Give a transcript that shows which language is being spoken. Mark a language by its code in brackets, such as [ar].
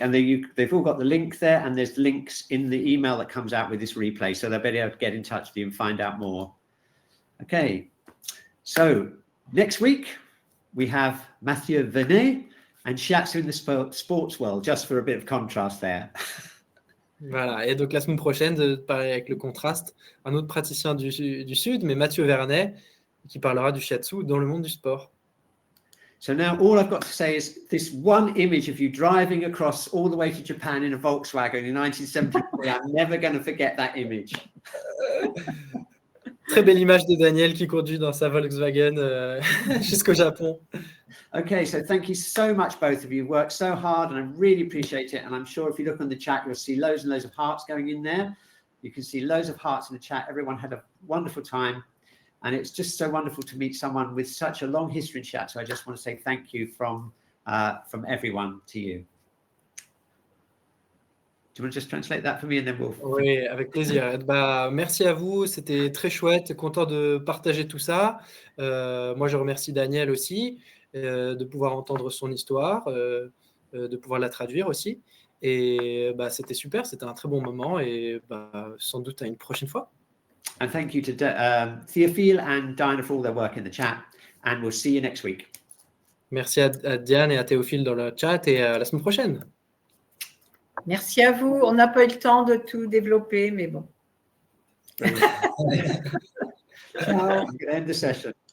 [en] And they've all got the link there, and there's links in the email that comes out with this replay, so they'll be able to get in touch with you and find out more. Okay, so next week we have Mathieu Venet and shiatsu in the sports world, just for a bit of contrast there. [fr] Voilà, et donc la semaine prochaine, pareil avec le contraste, un autre praticien du Sud, mais Mathieu Vernet, qui parlera du shiatsu dans le monde du sport. [en] So now all I've got to say is this one image of you driving across all the way to Japan in a Volkswagen in 1973. I'm never going to forget that image. [fr] Très belle image de Danielle qui conduit dans sa Volkswagen jusqu'au Japon. [en] Okay, so thank you so much, both of you. You've worked so hard, and I really appreciate it. And I'm sure if you look on the chat, you'll see loads and loads of hearts going in there. You can see loads of hearts in the chat. Everyone had a wonderful time. And it's just so wonderful to meet someone with such a long history in shiatsu. I just want to say thank you from everyone to you. Do you want to just translate that for me, and then we'll... [fr] Oui, avec plaisir. Merci à vous, c'était très chouette, content de partager tout ça. Moi, je remercie Danielle aussi, de pouvoir entendre son histoire, de pouvoir la traduire aussi. Et c'était super, c'était un très bon moment, et sans doute à une prochaine fois. [en] And thank you to Theophile and Diana for all their work in the chat. And we'll see you next week. [fr] Merci à Diane et à Théophile dans le chat, et à la semaine prochaine. Merci à vous. On n'a pas eu le temps de tout développer, mais bon. [en] Ciao. I'm going to end the session.